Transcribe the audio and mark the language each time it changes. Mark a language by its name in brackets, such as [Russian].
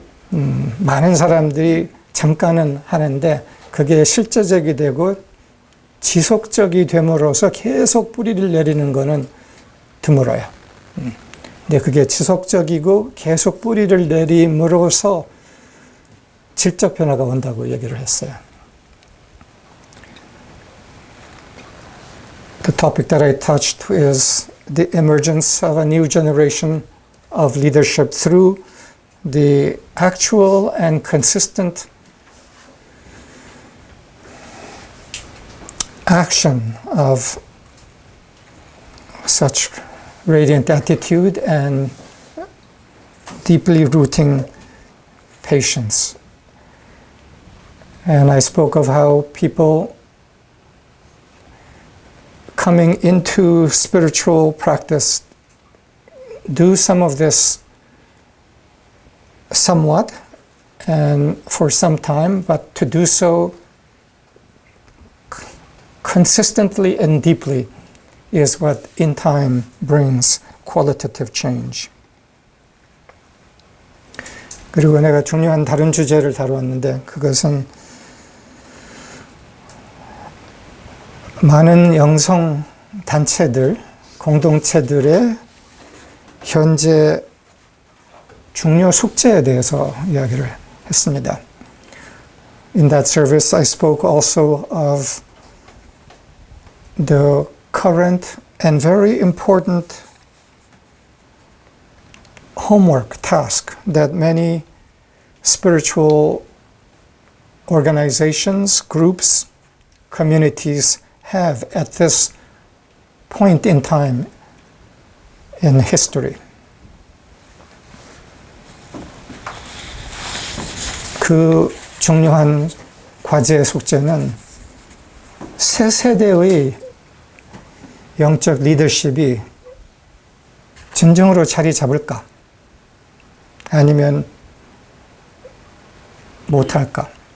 [Korean] 많은 사람들이 잠깐은 하는데 그게 실제적이 되고 지속적이 됨으로써 계속 뿌리를 내리는 거는 드물어요. 근데 그게 지속적이고 계속 뿌리를 내림으로써 질적 변화가 온다고 얘기를 했어요. [English] The topic that I touched is the emergence of a new generation of leadership through the actual and consistent action of such radiant attitude and deeply rooting patience. And I spoke of how people coming into spiritual practice do some of this somewhat and for some time, but to do so consistently and deeply is what in time brings qualitative change. [Korean] 그리고 내가 중요한 다른 주제를 다루었는데 그것은 많은 영성 단체들, 공동체들의 현재 중요 숙제에 대해서 이야기를 했습니다. [English] In that service, I spoke also of the current and very important homework task that many spiritual organizations, groups, communities have at this point in time in history. [Korean] 그 중요한 과제의 숙제는 새 세대의 영적 리더십이 진정으로 자리 잡을까? 아니면 못할까?